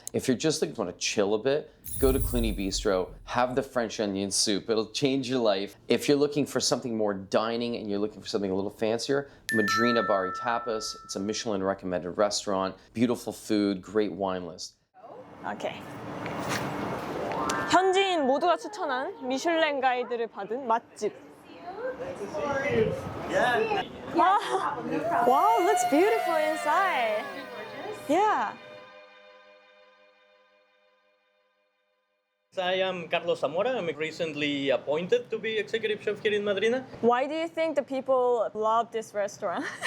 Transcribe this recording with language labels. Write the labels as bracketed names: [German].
[English] If you're just like want to chill a bit, go to Clooney Bistro, have the French onion soup. It'll change your life. If you're looking for something more dining and you're looking for something a little fancier, Madrina Bari Tapas. It's a Michelin recommended restaurant, beautiful food, great wine list. 오케이. [Korean] 현지인 모두가 추천한 미슐랭 가이드를 받은 맛집. [English] Wow, looks beautiful inside. Yeah. I am Carlos Zamora. I'm recently appointed to be executive chef here in Madrina. Why do you think the people love this restaurant?